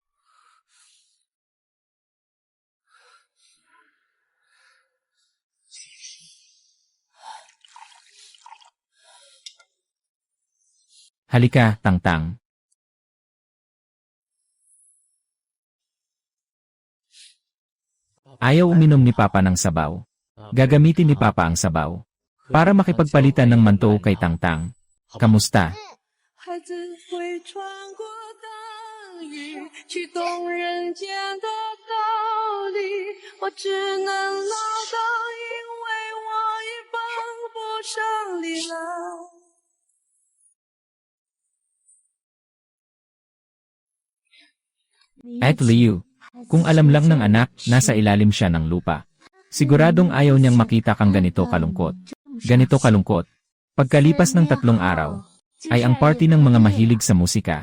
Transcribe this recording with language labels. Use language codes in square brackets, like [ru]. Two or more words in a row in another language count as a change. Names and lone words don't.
[tl] Halika, Tangtang. Ayaw uminom ni Papa ng sabaw. Gagamitin ni Papa ang sabaw para makipagpalitan ng manto kay Tangtang. Kamusta? [zh] 孩子会穿过大雨，去懂人间的道理。我只能唠叨，因为我已帮不上力了。 [tl] At Liu, kung alam lang ng anak, nasa ilalim siya ng lupa. Siguradong ayaw niyang makita kang ganito kalungkot. Ganito kalungkot. Pagkalipas ng 3 araw, ay ang party ng mga mahilig sa musika.